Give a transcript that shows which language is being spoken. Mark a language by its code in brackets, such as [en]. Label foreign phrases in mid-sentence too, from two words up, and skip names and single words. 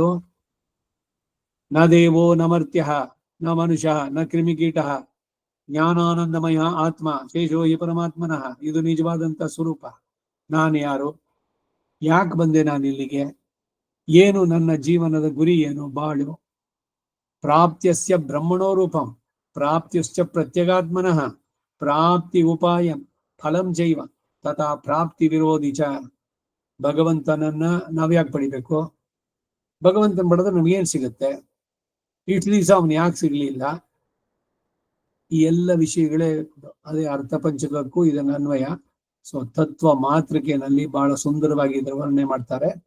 [sa] ನ ದೇವೋ ನ ಮರ್ತ್ಯ ನ ಮನುಷ್ಯ ನ ಕ್ರಿಮಿಕೀಟ ಜ್ಞಾನಾನಂದಮಯ ಆತ್ಮ ಶೇಷೋ ಹಿ ಪರಮಾತ್ಮನಃ. [kn] ಇದು ನಿಜವಾದಂತ ಸ್ವರೂಪ. ನಾನು ಯಾರು, ಯಾಕೆ ಬಂದೆ ನಾನು ಇಲ್ಲಿಗೆ, ಏನು ನನ್ನ ಜೀವನದ ಗುರಿ ಏನು, ಬಾಳು. [sa] ಪ್ರಾಪ್ತ್ಯಸ್ಯ ಬ್ರಹ್ಮಣೋ ರೂಪಂ ಪ್ರಾಪ್ತ್ಯುಶ್ಚ ಪ್ರತ್ಯಗಾತ್ಮನಃ ಪ್ರಾಪ್ತಿ ಉಪಾಯಂ ಫಲಂ ಚೈವ ತಥಾ ಪ್ರಾಪ್ತಿ ವಿರೋಧಿ ಚ. [kn] ಭಗವಂತನನ್ನ ನಾವ್ಯಾಕೆ ಪಡಿಬೇಕು, ಭಗವಂತನ ಪಡೆದ್ರೆ ನಮ್ಗೇನ್ ಸಿಗುತ್ತೆ, ಇಷ್ಟು ದಿವಸ ಅವನು ಯಾಕೆ ಸಿಗ್ಲಿಲ್ಲ, ಈ ಎಲ್ಲ ವಿಷಯಗಳೇ ಅದೇ ಅರ್ಥಪಂಚಕಕ್ಕೂ ಇದನ್ನ ಅನ್ವಯ. ಸೊ ತತ್ವ ಮಾತೃಕೆಯಲ್ಲಿ ಬಹಳ ಸುಂದರವಾಗಿ ಇದರ ವರ್ಣನೆ ಮಾಡ್ತಾರೆ.